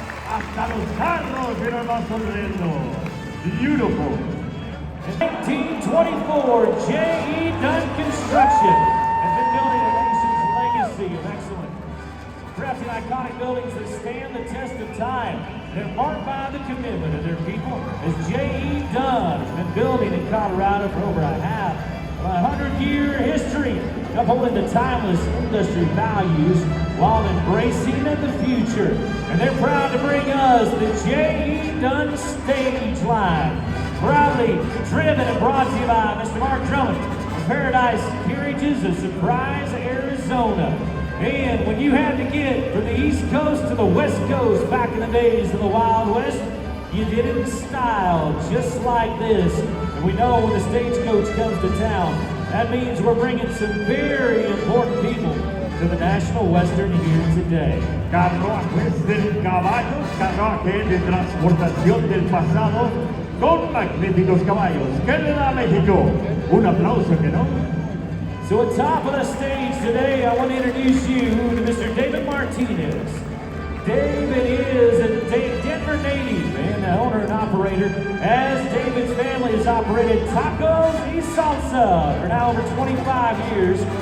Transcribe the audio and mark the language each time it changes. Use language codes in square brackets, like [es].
[es] Hasta los carros vienen más sonriendo. [en] Beautiful. 24, J.E. Dunn Construction has been building a nation's legacy of excellence. Crafting iconic buildings that stand the test of time. They're marked by the commitment of their people as J.E. Dunn has been building in Colorado for over a 100-year history, upholding the timeless industry values while embracing the future. And they're proud to bring us the J.E. Dunn Stage Line. Proudly driven and brought to you by Mr. Mark Drummond from Paradise Carriages of Surprise, Arizona. And when you had to get from the East Coast to the West Coast back in the days of the Wild West, you did it in style, just like this. And we know when the Stagecoach comes to town, that means we're bringing some very important people to the National Western here today. [es] Carruajes del caballo, carruaje de transportación del pasado, con magníficos caballos. ¿Qué le da a México? Un aplauso, ¿que no? [en] So at top of the stage today, I want to introduce you to Mr. David Martinez. David is a Denver native and the owner and operator, as David's family has operated Tacos y Salsa for now over 25 years.